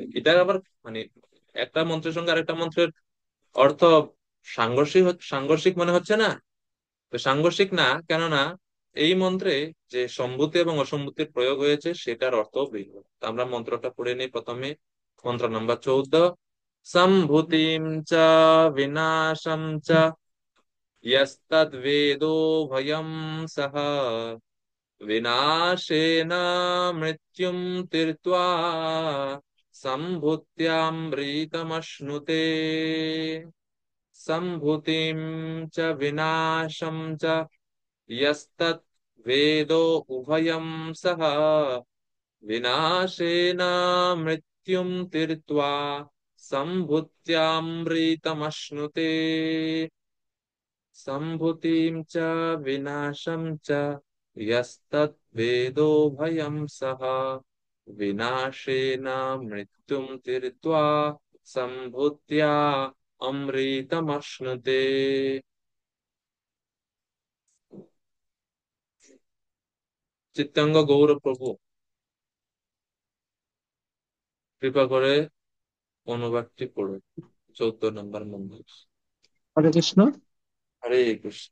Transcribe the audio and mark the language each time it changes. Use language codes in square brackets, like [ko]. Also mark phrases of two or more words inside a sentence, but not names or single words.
[bn] এটা আবার মানে একটা মন্ত্রের সঙ্গে আরেকটা মন্ত্রের অর্থ সাংঘর্ষিক সাংঘর্ষিক মনে হচ্ছে না? তো সাংঘর্ষিক না, কেননা এই মন্ত্রে যে সম্ভূতি এবং অসম্ভূতির প্রয়োগ হয়েছে সেটার অর্থ ভিন্ন। তো আমরা মন্ত্রটা পড়ে নিই প্রথমে। মন্ত্র নাম্বার 14। [sa] সম্ভূতিম চ বিনাশম চ ইয়স্তদ্বেদো ভয়ম সহ বিনাশেন মৃত্যুম তীর্ত্বা সম্ভূত্যামৃতমশ্নুতে। সম্ভূতিম চ বিনাশম চ यस्तत् वेदो उभयं सः विनाशेन मृत्युं तीर्त्वा सम्भूत्यामृतमश्नुते। सम्भूतिं च विनाशं च यस्तत् वेदोभयं सः विनाशेन मृत्युं तीर्त्वा सम्भूत्या अमृतमश्नुते। [bn] চিত্তাঙ্গ গৌর প্রভু, কৃপা করে অনুবাদটি পড়ুন। 14 নম্বর মন্দির। হরে কৃষ্ণ। হরে কৃষ্ণ।